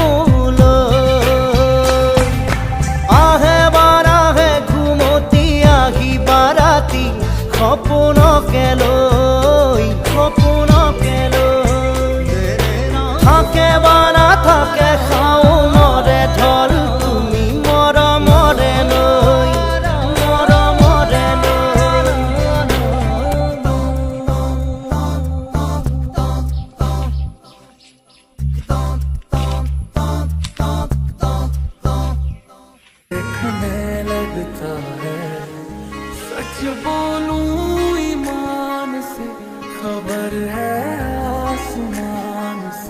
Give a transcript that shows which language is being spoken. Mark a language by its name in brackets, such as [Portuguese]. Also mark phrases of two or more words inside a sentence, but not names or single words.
[Assamese] মোলৈ আহে বা নাহে ঘুমতি আহিবা ৰাতি সপোনকে লৈ সপোনকে লৈ থাকে বা নাথাকে শাওনৰে ঢল তুমি মৰমৰে লৈ মৰমৰে লৈ [Hindi] देखने लगता है सच बोलूं ईमान से खबर है आसमान से